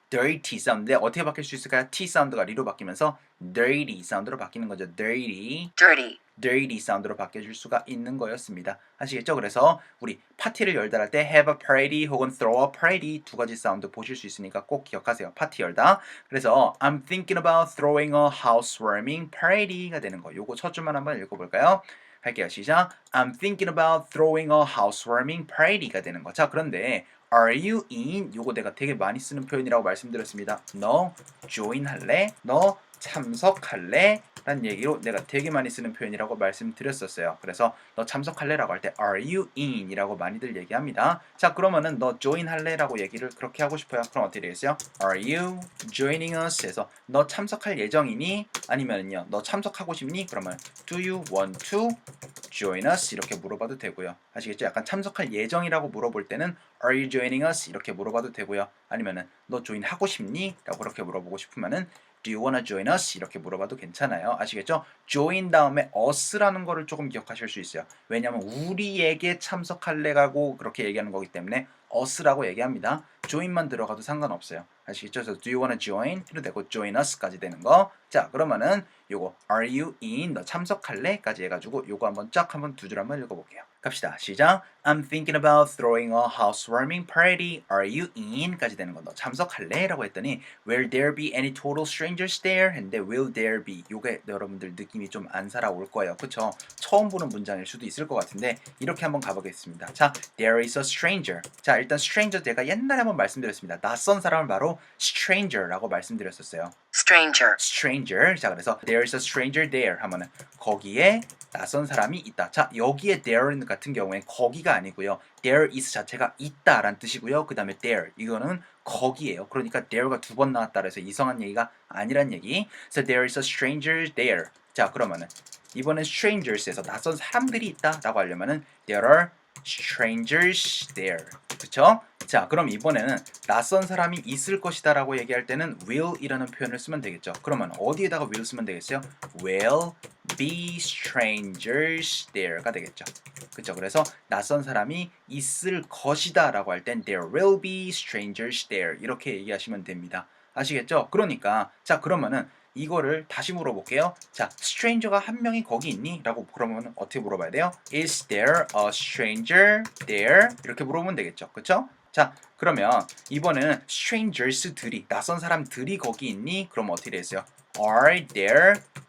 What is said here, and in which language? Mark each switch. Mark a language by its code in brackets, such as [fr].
[ko] dirty 사운드인데 어떻게 바뀔 수 있을까요? T 사운드가 리로 바뀌면서 dirty 사운드로 바뀌는 거죠. [en] dirty. dirty, [ko] dirty 사운드로 바뀌어줄 수가 있는 거였습니다. 아시겠죠? 그래서 우리 파티를 열다 할 때 have a party 혹은 throw a party 두 가지 사운드 보실 수 있으니까 꼭 기억하세요. 파티 열다. [en] 그래서 I'm thinking about throwing a housewarming party가 되는 거. [ko] 요거 첫 줄만 한번 읽어볼까요? 할게요. 시작. [en] I'm thinking about throwing a housewarming party가 되는 거. 자, 그런데 Are you in? [ko] 요거 내가 되게 많이 쓰는 표현이라고 말씀드렸습니다. 너 join 할래? 너 참석할래? 라는 얘기로 내가 되게 많이 쓰는 표현이라고 말씀드렸었어요. 그래서 너 참석할래? 라고 할 때 Are you in? 이라고 많이들 얘기합니다. 자, 그러면은 너 join 할래? 라고 얘기를 그렇게 하고 싶어요. [en] 그럼 어떻게 되겠어요? Are you joining us? [ko] 해서 너 참석할 예정이니? 아니면은요 너 참석하고 싶니? [en] 그러면 Do you want to join us? [ko] 이렇게 물어봐도 되고요. 아시겠죠? 약간 참석할 예정이라고 물어볼 때는 Are you joining us? 이렇게 물어봐도 되고요. 아니면은 너 join 하고 싶니? [en] 라고 그렇게 물어보고 싶으면은 Do you wanna join us? [ko] 이렇게 물어봐도 괜찮아요. 아시겠죠? join 다음에 us라는 거를 조금 기억하실 수 있어요. 왜냐하면 우리에게 참석할래라고 그렇게 얘기하는 거기 때문에 us라고 얘기합니다. join만 들어가도 상관없어요. 아시겠죠? [en] 그래서 do you wanna join? [ko] 해도 되고 join us까지 되는 거. 자, 그러면은 요거 [en] are you in? [ko] 너 참석할래? 까지 해가지고 요거 한번 쫙 한번 두 줄 한번 읽어볼게요. 갑시다. 시작. [en] I'm thinking about throwing a housewarming party. Are you in? [ko] 까지 되는 거. 너 참석할래? [en] 라고 했더니 Will there be any total strangers there? 했는데 will there be? [ko] 요게 여러분들 느낌이 좀 안 살아올 거예요. 그쵸? 처음 보는 문장일 수도 있을 것 같은데 이렇게 한번 가보겠습니다. [en] 자, there is a stranger. [ko] 자, 일단 stranger 제가 옛날에 한번 말씀드렸습니다. 낯선 사람을 바로 stranger라고 말씀드렸었어요. stranger, stranger. 자, 그래서 [en] there is a stranger there [ko] 하면은 거기에 낯선 사람이 있다. 자, 여기에 there 같은 경우에 거기가 아니고요. there is 자체가 있다라는 뜻이고요. 그 다음에 there 이거는 거기예요. 그러니까 there가 두 번 나왔다 그래서 이성한 얘기가 아니란 얘기. [en] So there is a stranger there. [ko] 자, 그러면은 이번엔 strangers에서 낯선 사람들이 있다라고 하려면은 [en] there are strangers there. [ko] 그쵸? 자, 그럼 이번에는 낯선 사람이 있을 것이다 라고 얘기할 때는 will 이라는 표현을 쓰면 되겠죠. 그러면 어디에다가 will 쓰면 되겠어요? [en] will be strangers there가 되겠죠. [ko] 그쵸? 그래서 낯선 사람이 있을 것이다 라고 할 땐 [en] there will be strangers there [ko] 이렇게 얘기하시면 됩니다. 아시겠죠? 그러니까 자, 그러면은 이거를 다시 물어볼게요. 자, stranger가 한 명이 거기 있니? 라고 그러면 어떻게 물어봐야 돼요? [en] Is there a stranger there? [ko] 이렇게 물어보면 되겠죠. 그쵸? 자, 그러면 이번에는 strangers들이 낯선 사람들이 거기 있니? 그럼 어떻게 되겠어요? Are there